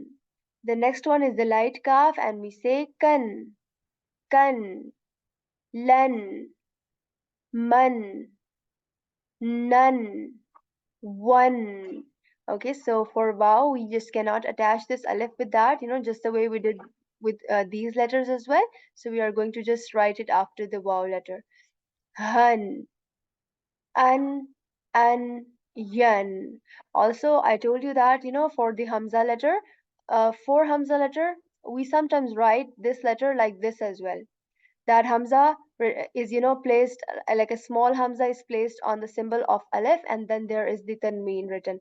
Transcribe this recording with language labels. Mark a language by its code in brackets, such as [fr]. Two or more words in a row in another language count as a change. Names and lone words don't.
[en] The next one is the light cough, and we say [ar] kan, lan, man, none, one. [en] Okay, so for wow, we just cannot attach this alif with that, just the way we did with these letters as well. So we are going to just write it after the wow letter. [ar] Hun, an, an, yan. [en] Also, I told you that, for the Hamza letter, for Hamza letter, we sometimes write this letter like this as well. That hamza is placed like a small hamza is placed on the symbol of aleph, and then there is the tanween written.